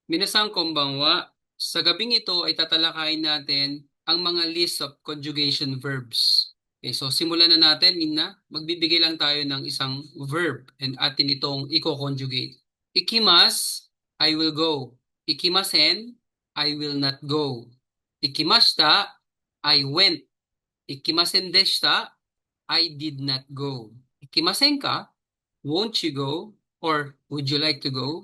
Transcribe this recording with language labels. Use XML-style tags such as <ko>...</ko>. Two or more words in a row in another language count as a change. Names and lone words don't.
<ja>Minasang konbanwa,</ja> <tl>sa gabing ito ay tatalakayin natin ang mga</tl> <en>list of conjugation verbs.</en> <tl>Okay, so simulan na natin, Minna. Magbibigay lang tayo ng isang</tl> <en>verb and</en> <tl>atin itong i-conjugate.</tl> <en>Ikimas, I will go. Ikimasen, I will not go. Ikimashita, I went.</en> <ja>Ikimasen deshita,</ja> <en>I did not go.</en> <ja>Ikimasen ka,</ja> <en>won't you go? Or would you like to go?</en>